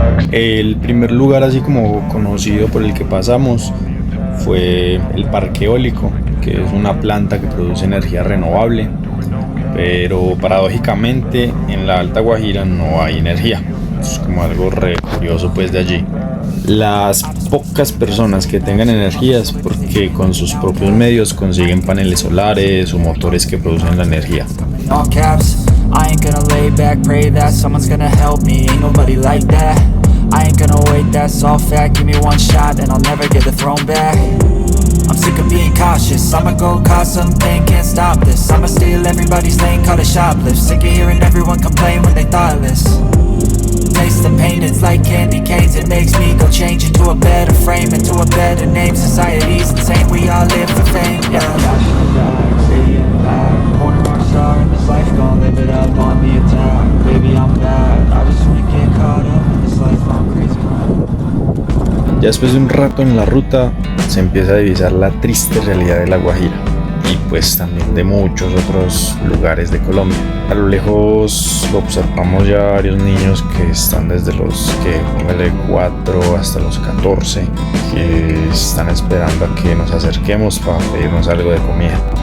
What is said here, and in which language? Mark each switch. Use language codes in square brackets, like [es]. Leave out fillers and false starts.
[es] El primer lugar así como conocido por el que pasamos fue el parque eólico, que es una planta que produce energía renovable, pero paradójicamente en la Alta Guajira no hay energía. Es como algo re curioso pues de allí. Las pocas personas que tengan energía es porque con sus propios medios consiguen paneles solares o motores que producen la energía. [en] All caps, I ain't gonna lay back, pray that someone's gonna help me, ain't nobody like that. I ain't gonna wait, that's all fact, give me one shot and I'll never get the throne back. I'm sick of being cautious, I'ma go cause something, can't stop this. I'ma steal everybody's lane, call it shoplift. Sick of hearing everyone complain when they thoughtless. Taste the pain, it's like candy canes. It makes me go change into a better frame, into a better name. Society's insane, we all live for fame, yeah. Born a rock star in this life, gon' live it up on the attack. Baby, I'm bad, I just wanna get caught up in this life, I'm crazy. [es] Ya después de un rato en la ruta se empieza a divisar la triste realidad de La Guajira y pues también de muchos otros lugares de Colombia. A lo lejos observamos ya varios niños que están desde los póngale 4 hasta los 14, que están esperando a que nos acerquemos para pedirnos algo de comida.